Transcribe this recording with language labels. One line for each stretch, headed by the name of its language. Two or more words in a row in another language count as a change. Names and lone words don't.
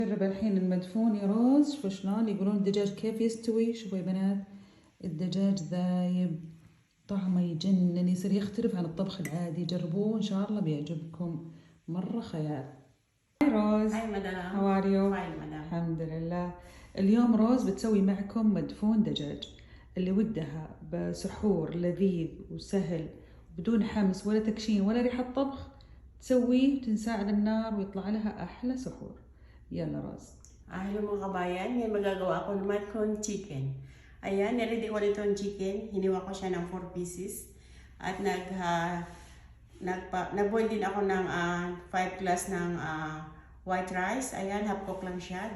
Arabic: نجرب الحين المدفون يا روز. شوفوا شلون يقولون الدجاج كيف يستوي. شوفوا يا بنات الدجاج ذايب، طعمه يجنن، يصير يختلف عن الطبخ العادي. جربوه ان شاء الله بيعجبكم، مرة خيال.
English: Hi Rose. Hi madam. How are you؟ Fine madam.
Arabic: الحمد لله. اليوم روز بتسوي معكم مدفون دجاج. اللي ودها بسحور لذيذ وسهل بدون حمس ولا تكشين ولا ريحة طبخ تسويه وتنساه على النار ويطلع لها أحلى سحور. يلا روز.
Filipino: Hello mga kabayan, ngayon magagawa ako naman kong chicken. Ayan, niready ko na itong chicken. Hiniwa ko siya ng 4 pieces. At nag-boil din ako ng 5 glass ng
English: white rice.
Filipino: Ayan, half cook lang siya.